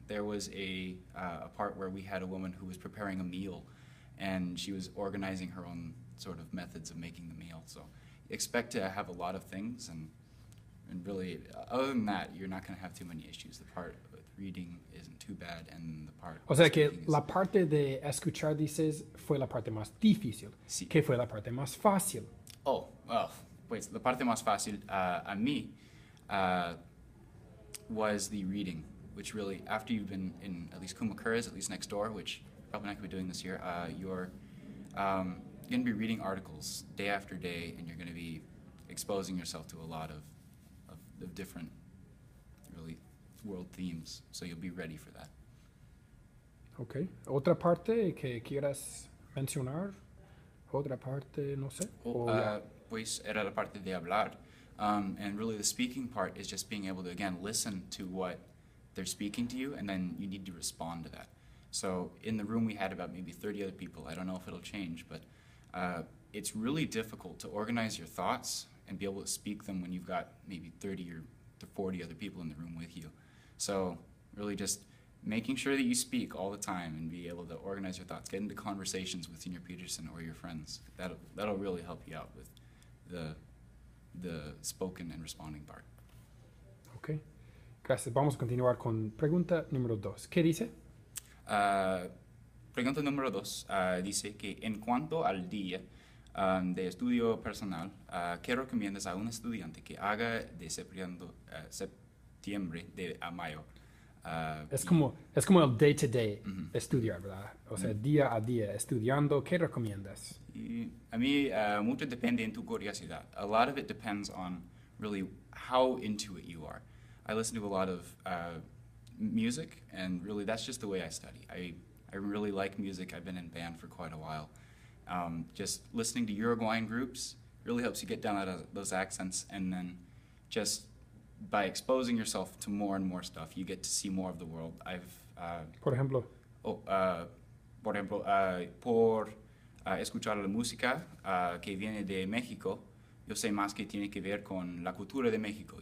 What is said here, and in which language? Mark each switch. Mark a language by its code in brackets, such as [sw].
[en] There was a part where we had a woman who was preparing a meal, and she was organizing her own sort of methods of making the meal. So expect to have a lot of things, and really, other than that, you're not going to have too many issues. The part with reading isn't too bad, and the part [es] O sea que la parte de escuchar, dices, fue la parte más difícil. Sí. ¿Qué fue la parte más fácil? [en] Oh, well, [es] pues la parte más fácil a mí [en] was the reading, which really, after you've been in at least Kumakuras, at least next door, which probably not going to be doing this year, you're going to be reading articles day after day, and you're going to be exposing yourself to a lot of different, really, world themes, so you'll be ready for that. Ok. [es] ¿Otra parte que quieras mencionar? ¿Otra parte, no sé? Pues era la parte de hablar. [en] And really the speaking part is just being able to, again, listen to what they're speaking to you, and then you need to respond to that. So in the room we had about maybe 30 other people. I don't know if it'll change, but it's really difficult to organize your thoughts and be able to speak them when you've got maybe 30 or to 40 other people in the room with you. So really just making sure that you speak all the time and be able to organize your thoughts, get into conversations with Senior Peterson or your friends. That'll really help you out with the spoken and responding part. [es] Ok. Gracias. Vamos a continuar con pregunta número 2. ¿Qué dice? Pregunta número 2 dice que en cuanto al día de estudio personal, ¿qué recomiendas a un estudiante que haga de septiembre a mayo? Es como el day-to-day estudiar, ¿verdad? O sea, día a día estudiando. ¿Qué recomiendas? Y a mí mucho depende en tu curiosidad. [en] A lot of it depends on really how into it you are. I listen to a lot of music, and really that's just the way I study. I really like music. I've been in band for quite a while. Just listening to Uruguayan groups really helps you get down those accents, and then just by exposing yourself to more and more stuff, you get to see more of the world. [es] Por ejemplo. Por escuchar la música que viene de México, yo sé más que tiene que ver con la cultura de México.